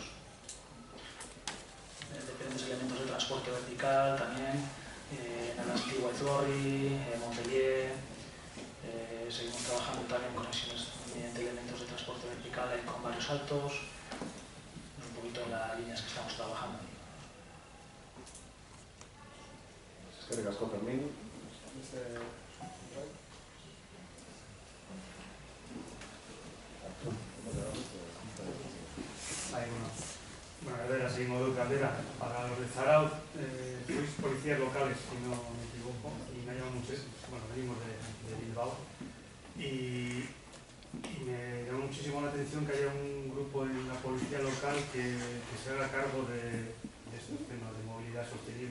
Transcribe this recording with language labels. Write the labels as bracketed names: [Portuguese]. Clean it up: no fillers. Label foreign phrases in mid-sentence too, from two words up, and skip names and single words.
[Spanish] Diferentes elementos de transporte vertical también, en el antiguo Aizorri, Montpellier. Seguimos trabajando también en conexiones mediante elementos de transporte vertical con barrios altos. Es un poquito en las líneas que estamos trabajando. [Basque] Eskerrik asko, Fermín. [Spanish] Bueno, Galdera, seguimos modo Galdera. Para los de Zarautz, sois policías locales, si no me equivoco, y me llama mucho, bueno, venimos de Bilbao, y me llama muchísimo la atención que haya un grupo en la policía local que se haga cargo de estos temas de movilidad sostenible.